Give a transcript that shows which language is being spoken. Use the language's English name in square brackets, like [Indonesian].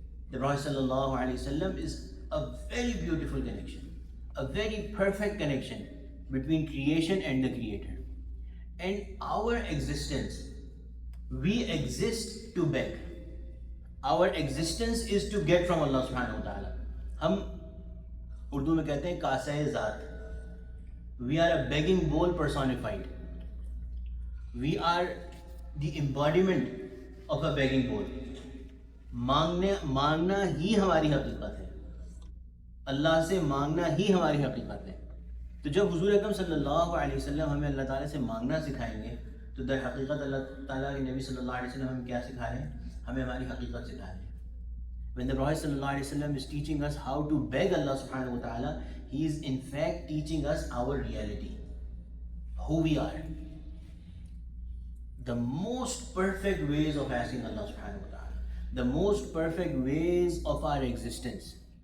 [English] The Prophet sallallahu alaihi wasallam is a very beautiful connection, a very perfect connection between creation and the creator. And our existence, we exist to beg. Our existence is to get from Allah subhanahu wa ta'ala. [Urdu] ہم اردو میں کہتے ہیں کاسہ ذات. [English] We are a begging bowl personified. We are the embodiment of a begging bowl. [Urdu] مانگنا ہی ہماری حقیقت ہے, اللہ سے مانگنا ہی ہماری حقیقت ہے. تو جب حضور اکرم صلی اللہ علیہ وسلم ہمیں اللہ تعالیٰ سے مانگنا سکھائیں گے تو در حقیقت اللہ تعالیٰ کے نبی صلی اللہ علیہ وسلم ہمیں کیا سکھا رہے ہیں؟ ہمیں ہماری حقیقت سکھا رہے ہیں. [English] When the Prophet sallallahu alaihi wasallam is teaching us how to beg Allah subhanahu wa ta'ala, he is in fact teaching us our reality, who we are. The most perfect ways of asking Allah subhanahu wa ta'ala, the most perfect ways of our existence,